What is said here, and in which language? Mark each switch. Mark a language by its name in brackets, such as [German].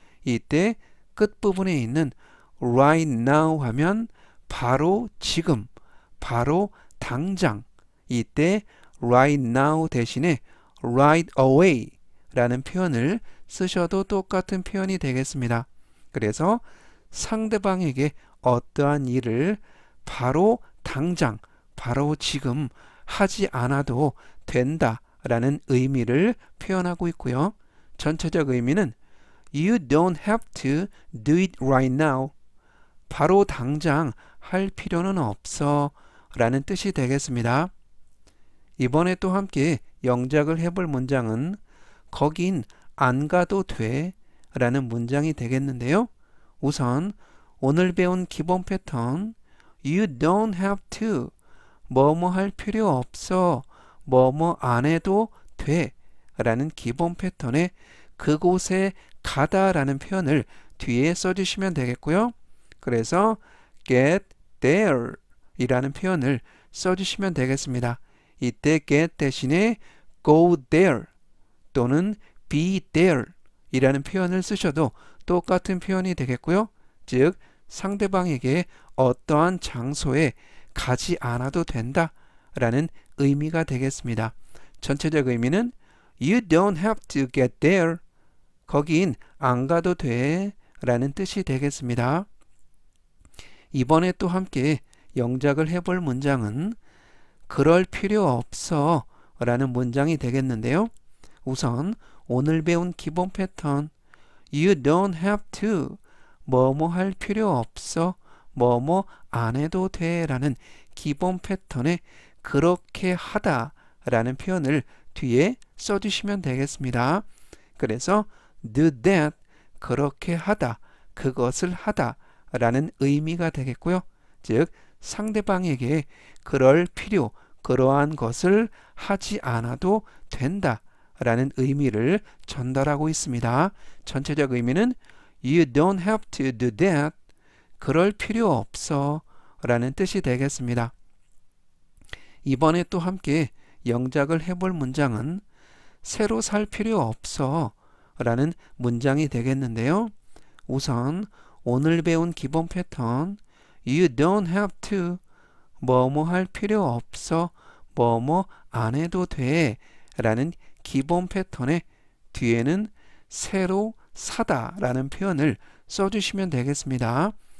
[Korean] 이때 끝부분에 있는 right now 하면 바로 지금, 바로 당장 이때 right now 대신에 right away 라는 표현을 쓰셔도 똑같은 표현이 되겠습니다. 그래서 상대방에게 어떠한 일을 바로 당장, 바로 지금 하지 않아도 된다 라는 의미를 표현하고 있고요. 전체적 의미는 [English] You don't have to do it right now. [Korean] 바로 당장 할 필요는 없어 라는 뜻이 되겠습니다. 이번에 또 함께 영작을 해볼 문장은 거긴 안 가도 돼 라는 문장이 되겠는데요. 우선 오늘 배운 기본 패턴 [English] You don't have to [Korean] 뭐뭐 할 필요 없어 뭐뭐 안 해도 돼 라는 기본 패턴에 그곳에 가다 라는 표현을 뒤에 써주시면 되겠고요. 그래서 get there 이라는 표현을 써주시면 되겠습니다. 이때 get 대신에 go there 또는 be there 이라는 표현을 쓰셔도 똑같은 표현이 되겠고요. 즉 상대방에게 어떠한 장소에 가지 않아도 된다 라는 의미가 되겠습니다. 전체적 의미는 [English] You don't have to get there. [Korean] 거긴 안 가도 돼 라는 뜻이 되겠습니다. 이번에 또 함께 영작을 해볼 문장은 그럴 필요 없어 라는 문장이 되겠는데요. 우선 오늘 배운 기본 패턴 [English] You don't have to [Korean] 뭐뭐 할 필요 없어 뭐뭐 안 해도 돼 라는 기본 패턴에 그렇게 하다 라는 표현을 뒤에 써주시면 되겠습니다. 그래서 do that 그렇게 하다 그것을 하다 라는 의미가 되겠고요. 즉 상대방에게 그럴 필요 그러한 것을 하지 않아도 된다 라는 의미를 전달하고 있습니다. 전체적 의미는 [English] You don't have to do that. [Korean] 그럴 필요 없어 라는 뜻이 되겠습니다. 이번에 또 함께 영작을 해볼 문장은 새로 살 필요 없어 라는 문장이 되겠는데요. 우선 오늘 배운 기본 패턴 [English] You don't have to [Korean] 뭐뭐 할 필요 없어 뭐뭐 안 해도 돼 라는 기본 패턴의 뒤에는 새로 사다 라는 표현을 써주시면 되겠습니다.